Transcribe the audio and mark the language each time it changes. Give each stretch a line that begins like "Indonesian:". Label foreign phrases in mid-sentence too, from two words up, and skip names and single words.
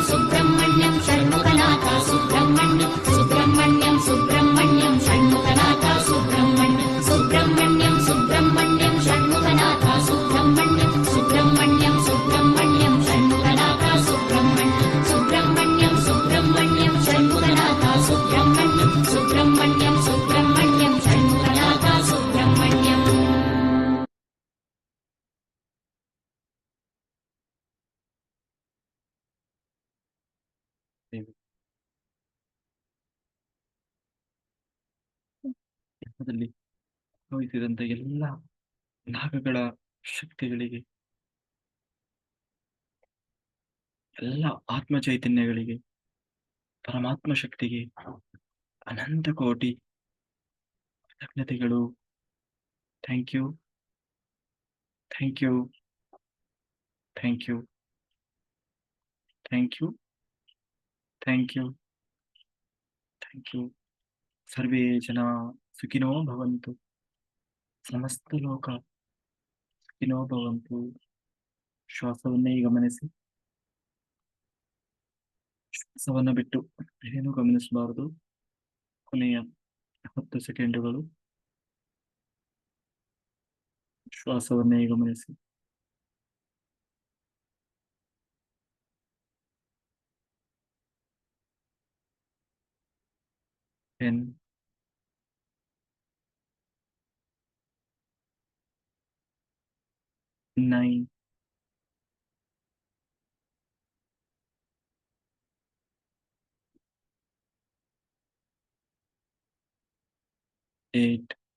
Sanskrit: सुब्रह्मण्यम् षण्मुखनाथ सुब्रह्मण्यम् सुब्रह्मण्यम् सुब्रह्मण्यम् षण्मुखनाथ सुब्रह्मण्यम् सुब्रह्मण्यम् सुब्रह्मण्यम् षण्मुखनाथ सुब्रह्मण्यम् सुब्रह्मण्यम् सुब्रह्मण्यम् षण्मुखनाथ सुब्रह्मण्यम् सुब्रह्मण्यम् सुब्रह्मण्यम् षण्मुखनाथ सुब्रह्मण्यम् सुब्रह्मण्यम् सुब्रह्मण्यम् षण्मुखनाथ सुब्रह्मण्यम्
Kannada: ಜನ್ಮದಲ್ಲಿ ಅನುಭವಿಸಿದಂಥ ಎಲ್ಲ ನಾಗಗಳ ಶಕ್ತಿಗಳಿಗೆ, ಎಲ್ಲ ಆತ್ಮ ಚೈತನ್ಯಗಳಿಗೆ, ಪರಮಾತ್ಮ ಶಕ್ತಿಗೆ ಅನಂತ ಕೋಟಿ ಕೃತಜ್ಞತೆಗಳು.
English: thank you, thank you, thank you, thank you, thank you, thank you.
Sanskrit: ಸರ್ವೇ ಜನ ಸುಖಿನೋ ಭವಂತು, ಸಮಸ್ತ ಲೋಕ ಸುಖಿನೋ ಭವಂತು.
Kannada: ಶ್ವಾಸವನ್ನೇ ಗಮನಿಸಿ, ಶ್ವಾಸವನ್ನು ಬಿಟ್ಟು ಏನು ಗಮನಿಸಬಾರದು. ಕೊನೆಯ 10 ಸೆಕೆಂಡುಗಳು ಶ್ವಾಸವನ್ನೇ ಗಮನಿಸಿ. 10, 9, 8,